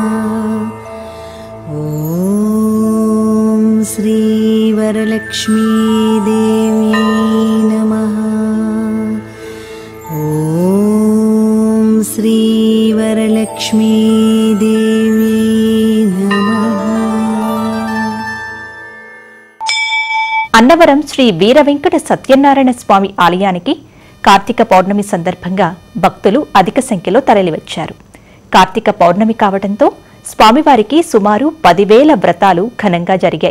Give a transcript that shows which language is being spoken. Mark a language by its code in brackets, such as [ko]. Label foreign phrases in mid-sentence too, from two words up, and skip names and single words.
[sa] ओम श्री वरलक्ष्मी देव्यै नमः। ओम श्री वरलक्ष्मी देव्यै नमः। [te] అన్నవరం శ్రీ వీర వెంకట సత్యనారాయణ స్వామి ఆలయానికి కార్తీక పౌర్ణమి సందర్భంగా భక్తులు అధిక సంఖ్యలో తరలివచ్చారు. కార్తీక పౌర్ణమి కావడంతో స్వామివారికి సుమారు 10,000 వ్రతాలు ఘనంగా జరిగాయి.